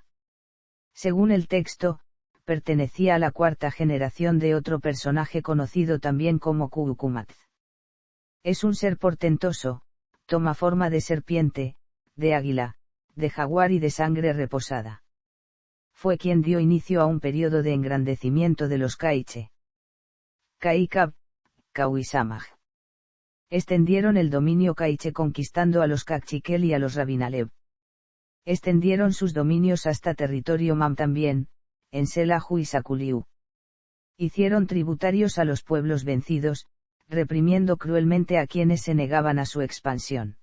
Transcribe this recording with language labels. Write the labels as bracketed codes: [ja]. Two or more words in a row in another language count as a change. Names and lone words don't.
[es] Según el texto, pertenecía a la cuarta generación de otro personaje conocido también como Kukumat. Es un ser portentoso, toma forma de serpiente, de águila, de jaguar y de sangre reposada. Fue quien dio inicio a un periodo de engrandecimiento de los Kaiche. Kaikab, Kauisamaj. Extendieron el dominio Kaiche conquistando a los Kakchikel y a los Rabinalev. Extendieron sus dominios hasta territorio Mam también, en Selahu y Sakuliu. Hicieron tributarios a los pueblos vencidos, reprimiendo cruelmente a quienes se negaban a su expansión.